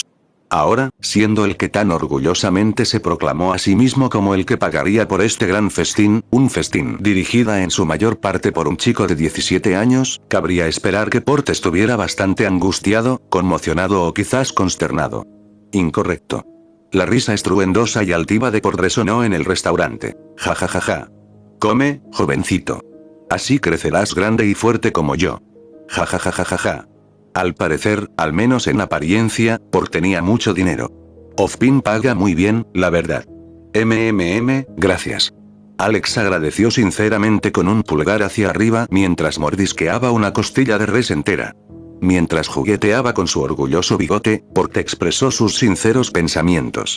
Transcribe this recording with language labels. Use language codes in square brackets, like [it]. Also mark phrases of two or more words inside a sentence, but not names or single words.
[es] Ahora, siendo el que tan orgullosamente se proclamó a sí mismo como el que pagaría por este gran festín, un festín dirigida en su mayor parte por un chico de 17 años, cabría esperar que Port estuviera bastante angustiado, conmocionado o quizás consternado. Incorrecto. La risa estruendosa y altiva de Port resonó en el restaurante. Ja ja ja ja. Come, jovencito. Así crecerás grande y fuerte como yo. Ja ja ja ja ja ja. Al parecer, al menos en apariencia, Port tenía mucho dinero. Ozpin paga muy bien, la verdad. Gracias. Alex agradeció sinceramente con un pulgar hacia arriba mientras mordisqueaba una costilla de res entera. Mientras jugueteaba con su orgulloso bigote, Port expresó sus sinceros pensamientos.